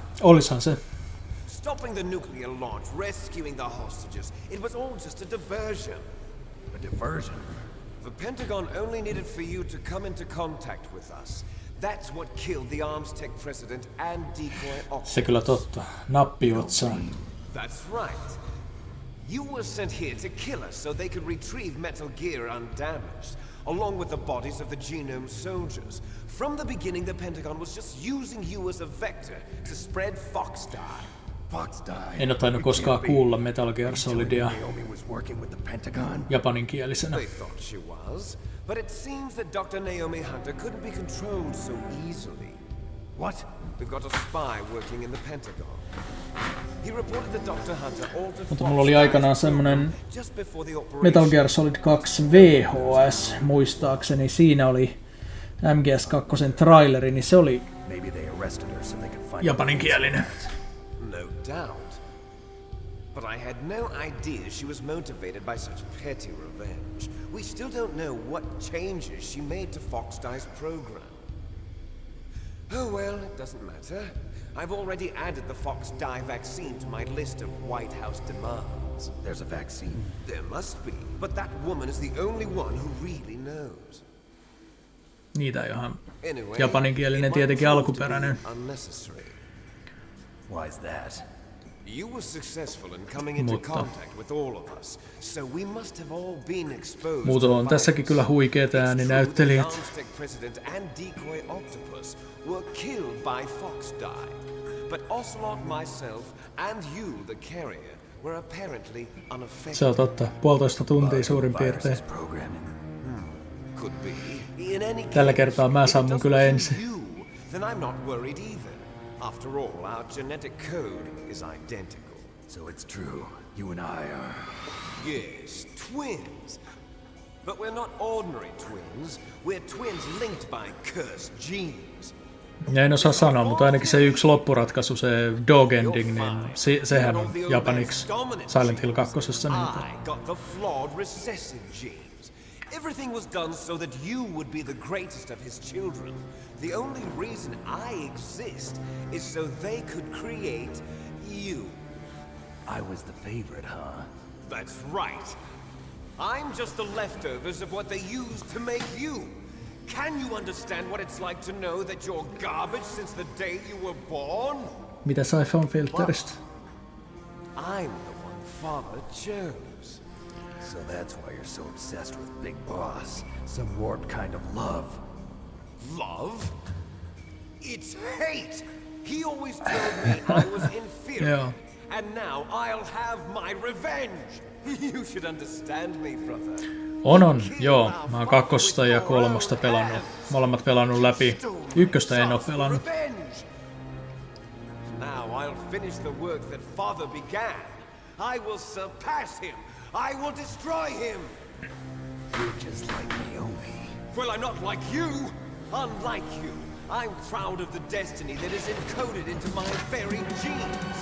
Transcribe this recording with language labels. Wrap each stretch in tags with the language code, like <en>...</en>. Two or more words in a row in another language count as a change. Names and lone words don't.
<fi>Olishan se.</fi> <en>Stopping the nuclear launch, rescuing the hostages, it was all just a diversion. A diversion? The Pentagon only needed for you to come into contact with us. That's what killed the Arms Tech president and decoy officer.</en> <fi>Se kyllä totta. Nappi otsaan.</fi> <en>That's right. You were sent here to kill us so they could retrieve Metal Gear undamaged, along with the bodies of the Genome soldiers. From the beginning, the Pentagon was just using you as a vector to spread Fox Die. Fox Die.</en> <fi>En oo tainnut koskaan kuulla Metal Gear Solidia</fi> <en>Naomi was working with the Pentagon.</en> <fi>japaninkielisenä.</fi> <en>They thought she was, but it seems that Dr. Naomi Hunter couldn't be controlled so easily. What? We've got a spy working in the Pentagon. He reported that Dr. Hunter altered</en> <fi>Mutta mulla oli aikanaan semmonen</fi> <en>just before the operation.</en> <fi>Metal Gear Solid 2 VHS, muistaakseni. Siinä oli MGS2 traileri, niin se oli</fi> <en>Maybe they arrested her so they could find</en> <fi>japaninkielinen.</fi> <en>No doubt. But I had no idea she was motivated by such petty revenge. We still don't know what changes she made to Fox Die's program. Oh well, it doesn't matter. I've already added the Fox Die vaccine to my list of White House demands. There's a vaccine. There must be, but that woman is the only one who really knows.</en> <fi>Niitä ihan</fi> <en>Anyway,</en> <fi>japaninkielinen</fi> <en>it</en> <fi>tietenkin</fi> <en>might prove to be</en> <fi>alkuperäinen.</fi> <en>unnecessary. Why's that? You were successful in coming into</en> <fi>Mutta</fi> <en>contact with all of us, so we must have all been exposed.</en> <fi>Muuten on tässäkin kyllä huikeet ääninäyttelijät.</fi> <en>Armstead president and decoy Octopus were killed by Fox Die, but Ocelot, myself, and you, the carrier, were apparently unaffected.</en> <fi>Se on totta. 1,5 tuntia suurin piirtein.</fi> <en>Programming. Could be. In any case,</en> <fi>Tällä kertaa mä saan mun</fi> <en>if it</en> <fi>kyllä</fi> <en>doesn't</en> <fi>ensin.</fi> <en>kill you, then I'm not worried either. After all, our genetic code is identical. So it's true. You and I are... Yes, twins. But we're not ordinary twins. We're twins linked by cursed genes.</en> <fi>Ja en osaa sanoa, mutta ainakin se yksi loppuratkaisu, se</fi> <en>dog ending,</en> <fi>niin sehän on japaniksi Silent Hill 2.</fi> <en>I got the flawed recessive genes. Everything was done so that you would be the greatest of his children. The only reason I exist is so they could create you. I was the favorite, huh? That's right. I'm just the leftovers of what they used to make you. Can you understand what it's like to know that you're garbage since the day you were born?</en> <fi>Mitä sai Filteristä?</fi> <en>I'm the one Father chose. So that's why you're so obsessed with Big Boss. Some warped kind of love. Love? It's hate! He always told me I was inferior.</en> <fi>Joo.</fi> <en>And now I'll have my revenge! You should understand me, brother.</en> <fi>On, joo. Mä oon 2. ja 3. pelannut. Molemmat pelannut läpi. 1 en oo pelannut.</fi> <en>Now I'll finish the work that Father began. I will surpass him. I will destroy him. You're just like Naomi. Well, I'm not like you. Unlike you, I'm proud of the destiny that is encoded into my very genes.</en>